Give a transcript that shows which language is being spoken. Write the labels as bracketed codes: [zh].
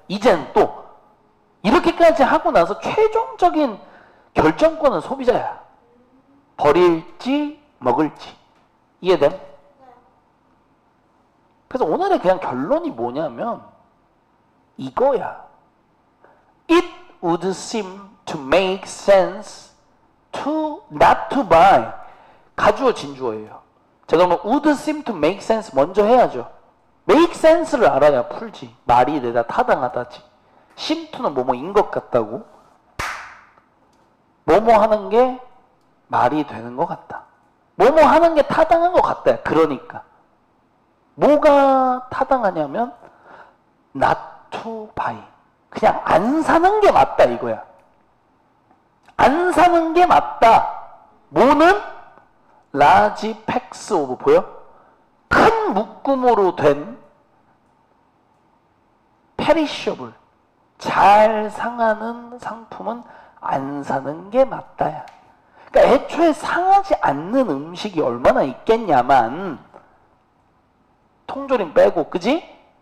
[ko] 이제는 또 이렇게까지 하고 나서 최종적인 결정권은 소비자야. 버릴지 먹을지. 이해됨? 그래서 오늘의 그냥 결론이 뭐냐면 이거야. [en] It would seem to make sense to not to buy. [ko] 가주어 진주어예요. 자, 그러면 [en] would seem to make sense [ko] 먼저 해야죠. [en] make sense [ko] 를 알아야 풀지. 말이 되다 타당하다지. [en] seem to [ko] 는 뭐뭐인 것 같다고. 뭐뭐 하는 게 말이 되는 것 같다. 뭐뭐 하는 게 타당한 것 같다. 그러니까 뭐가 타당하냐면 [en] not to buy. [ko] 그냥 안 사는 게 맞다 이거야. 안 사는 게 맞다. 뭐는? [en] large packs of, [ko] 보여? 큰 묶음으로 된 [en] perishable, [ko] 잘 상하는 상품은 안 사는 게 맞다야. 그러니까 애초에 상하지 않는 음식이 얼마나 있겠냐만, 통조림 빼고, 그지?